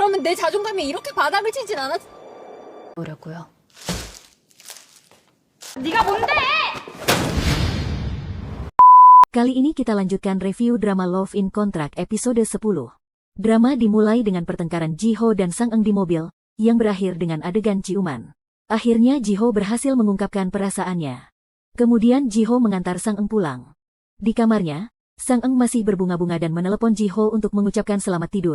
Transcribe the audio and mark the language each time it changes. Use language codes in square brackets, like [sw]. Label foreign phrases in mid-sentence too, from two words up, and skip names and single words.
[ko] 그러면 내 자존감이 이렇게 바닥을 치진 않았... 뭐라고요? 네가 뭔데? [id] Kali ini kita lanjutkan review drama Love in Contract episode 10. Drama dimulai dengan pertengkaran Ji-ho dan Sang-eung di mobil, yang berakhir dengan adegan ciuman. Akhirnya Ji-ho berhasil mengungkapkan perasaannya. Kemudian Ji-ho mengantar Sang-eung pulang. Di kamarnya, Sang-eung masih berbunga-bunga dan menelepon Ji-ho untuk mengucapkan selamat tidur.